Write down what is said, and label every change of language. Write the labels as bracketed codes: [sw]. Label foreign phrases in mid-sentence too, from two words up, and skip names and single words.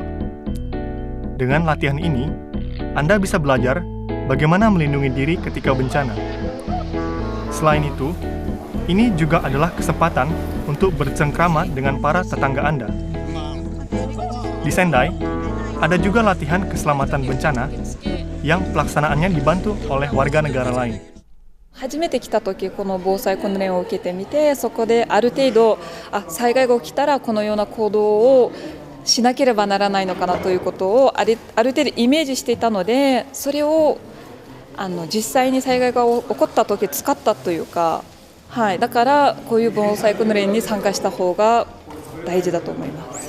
[id] Dengan latihan ini, Anda bisa belajar bagaimana melindungi diri ketika bencana. Selain itu, ini juga adalah kesempatan untuk bercengkrama dengan para tetangga Anda. Di Sendai, ada juga latihan keselamatan bencana yang pelaksanaannya dibantu oleh warga negara lain. [ja] 初めて来た時この防災訓練を受けてみて、そこである程度災害が起きたらこのような行動をしなければならないのかなということをある程度イメージしていたので、それを実際に災害が起こった時使ったというか、はい、だからこういう防災訓練に参加した方が大事だと思います。